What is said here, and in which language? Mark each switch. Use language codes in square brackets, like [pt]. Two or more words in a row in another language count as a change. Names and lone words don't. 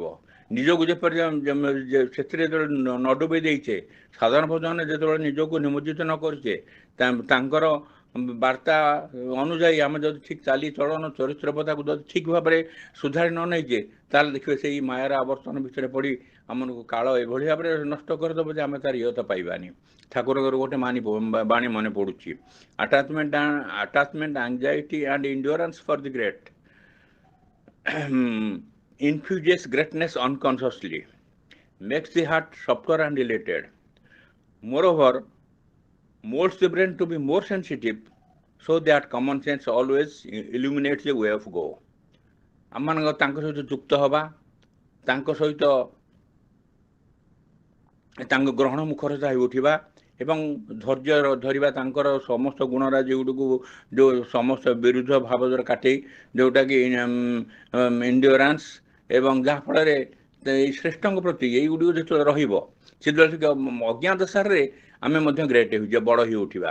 [or] ନିଜକୁ ଯେପରି ସେଥିରେ ଯେତେବେଳେ ନ ଡୁବେଇ ଦେଇଛେ, ସାଧାରଣ ଭଜନରେ ଯେତେବେଳେ ନିଜକୁ ନିମଜ୍ଜିତ ନ କରିଛେ, ତାଙ୍କର ବାର୍ତ୍ତା ଅନୁଯାୟୀ ଆମେ ଯଦି ଠିକ୍ ଚାଲିଚଳନ ଚରିତ୍ରପଦାକୁ ଯଦି ଠିକ୍ ଭାବରେ ସୁଧାରି ନ ନେଇଛେ, ତାହେଲେ ଦେଖିବେ ସେଇ ମାୟାର ଆବର୍ତ୍ତନ ଭିତରେ ପଡ଼ି ଆମମାନଙ୍କୁ କାଳ ଏଭଳି ଭାବରେ ନଷ୍ଟ କରିଦେବ ଯେ ଆମେ ତାର ଇୟତ ପାଇବାନି। ଠାକୁରଙ୍କର ଗୋଟେ ବାଣୀ ମନେ ପଡ଼ୁଛି, [en] attachment anxiety and endurance for the great infuses greatness unconsciously, makes the heart softer and elated. Moreover, molds the brain to be more sensitive, so that common sense always illuminates the way of go. [or] ଆମମାନଙ୍କ ତାଙ୍କ ସହିତ ଯୁକ୍ତ ହେବା, ତାଙ୍କ ସହିତ ତାଙ୍କ ଗ୍ରହଣ ମୁଖରତା ହୋଇ ଉଠିବା ଏବଂ ଧୈର୍ଯ୍ୟ ଧରିବା, ତାଙ୍କର ସମସ୍ତ ଗୁଣରାଜି ଗୁଡ଼ିକୁ ଯେଉଁ ସମସ୍ତ ବିରୁଦ୍ଧ ଭାବ ଦ୍ୱାରା କାଟେଇ, ଯେଉଁଟାକି ଇଣ୍ଡିଓରାନ୍ସ, ଏବଂ ଯାହାଫଳରେ ଏଇ ଶ୍ରେଷ୍ଠଙ୍କ ପ୍ରତି ଏଇଗୁଡ଼ିକ ଯେତେବେଳେ ରହିବ, ସେତେବେଳେ ଅଜ୍ଞାତ ସାରରେ ଆମେ ମଧ୍ୟ ଗ୍ରେଟ୍ ହେଉଛେ, ବଡ଼ ହୋଇ ଉଠିବା।